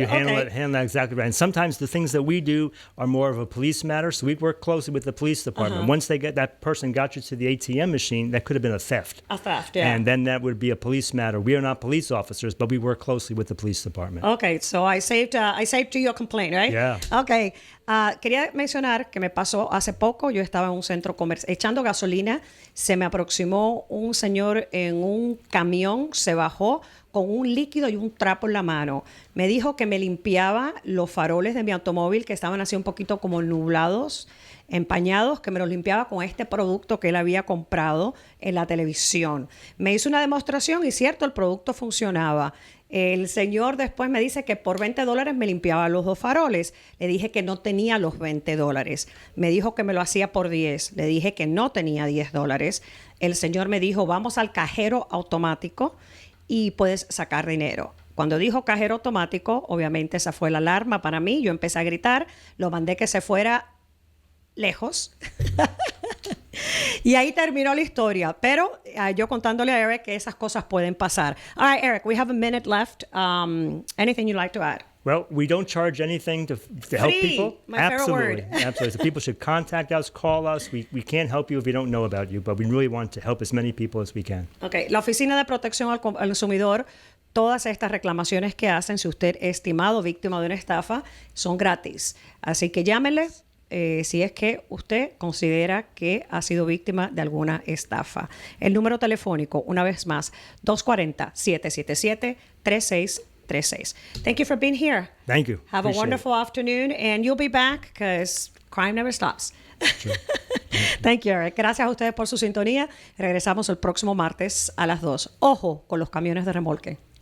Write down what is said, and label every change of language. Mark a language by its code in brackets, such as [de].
[en] You handle that exactly right. And sometimes the things that we do are more of a police matter. So we work closely with the police department. Once that person got you to the ATM machine, that could have been a theft. A theft, yeah. And then that would be a police matter. We are not police officers, but we work closely with the police department. Okay, so I saved you your complaint, right? Yeah. Okay. [es] Quería mencionar que me pasó hace poco. Yo estaba en un centro comercial echando gasolina. Se me aproximó un señor en un camión, se bajó con un líquido y un trapo en la mano. Me dijo que me limpiaba los faroles de mi automóvil que estaban así un poquito como nublados, empañados, que me los limpiaba con este producto que él había comprado en la televisión. Me hizo una demostración y cierto, el producto funcionaba. El señor después me dice que por $20 me limpiaba los dos faroles. Le dije que no tenía los $20. Me dijo que me lo hacía por 10. Le dije que no tenía $10. El señor me dijo, vamos al cajero automático y puedes sacar dinero. Cuando dijo cajero automático, obviamente esa fue la alarma para mí. Yo empecé a gritar, lo mandé que se fuera lejos. Y ahí terminó la historia. Pero yo contándole a Eric que esas cosas pueden pasar. [en] All right, Eric, we have a minute left. Anything you'd like to add? Well, we don't charge anything to help people. My favorite word. Absolutely. So people should contact us, call us. We can't help you if we don't know about you, but we really want to help as many people as we can. Okay. [es] La Oficina de Protección al Consumidor, todas estas reclamaciones que hacen, si usted es estimado víctima de una estafa, son gratis. Así que llámenle, si es que usted considera que ha sido víctima de alguna estafa. El número telefónico, una vez más, 240-777-3636. [en] Thank you for being here. Thank you. Have a Appreciate wonderful afternoon, and you'll be back because crime never stops. Thank you, Eric. [es] Gracias a ustedes por su sintonía. Regresamos el próximo martes a las 2. Ojo con los camiones de remolque.